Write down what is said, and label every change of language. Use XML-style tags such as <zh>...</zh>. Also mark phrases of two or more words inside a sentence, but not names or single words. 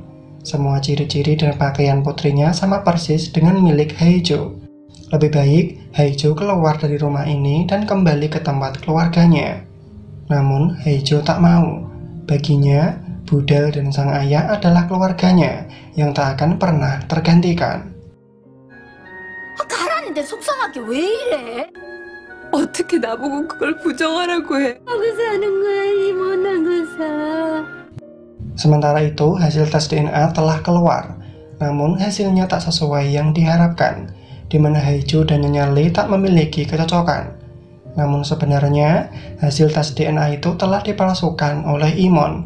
<id>Semua ciri-ciri dan pakaian putrinya sama persis dengan milik Haeju. Lebih baik Haeju keluar dari rumah ini dan kembali ke tempat keluarganya. Namun Haeju tak mau. Baginya, Budal dan sang ayah adalah keluarganya yang tak akan pernah tergantikan.</id> <ko>가라는데 속상하게 왜 이래? 어떻게 나보고 그걸 부정하라고 해? 하고 사는 거야 이 못난 거사.</ko> <id>Sementara itu, hasil tes DNA telah keluar. Namun hasilnya tak sesuai yang diharapkan, di mana Haeju dan Nyonya Lee tak memiliki kecocokan. Namun sebenarnya, hasil tes DNA itu telah dipalsukan oleh Imon.</id>